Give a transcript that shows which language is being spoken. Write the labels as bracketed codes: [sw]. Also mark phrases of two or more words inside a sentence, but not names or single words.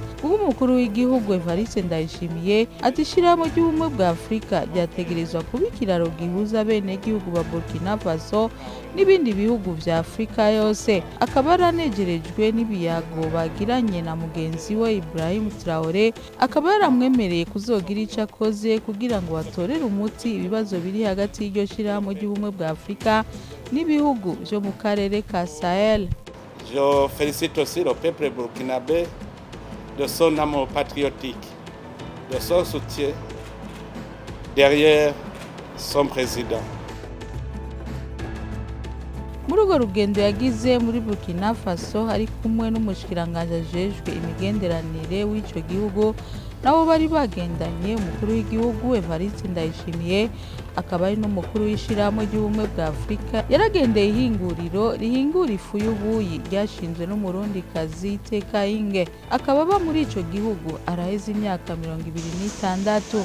[rn] Ubwo umukuru w'igihugu Evariste Ndayishimiye ati ishirahamwe ry'ubumwe bwa Afrika ryategerezwa kuba ikiraro gihuza abenegihugu ba Burkina Faso n'ibindi bihugu vya Afrika yose. Akaba aranegerejwe n'ibiyago bagiranye na mugenzi mutegetsi we Ibrahim Traoré akaba yaramwemereye kuzogira ico akoze kugira ngo batorere umuti ibibazo biri hagati y'iryo shirahamwe ry'ubumwe bwa Afrika n'ibihugu vyo mu karere ka Sahel. [fr] Je félicite aussi le peuple burkinabé de son amour patriotique, de son soutien derrière son président. [rn] Muri urwo rugendo yagize muri Burkina Faso ari kumwe n'umushikiranganje ajejwe imigenderanire w'ico gihugu nabo bari bagendanye umukuru w'igihugu Evariste Ndayishimiye akaba ari n'umukuru w'ishirahamwe ry'ubumwe bwa Afrika yaragendeye ihinguriro rihingura ifu y'ubuyi ryashinzwe n'umurundikazi Iteka Inge akaba aba muri ico gihugu araheze imyaka 26.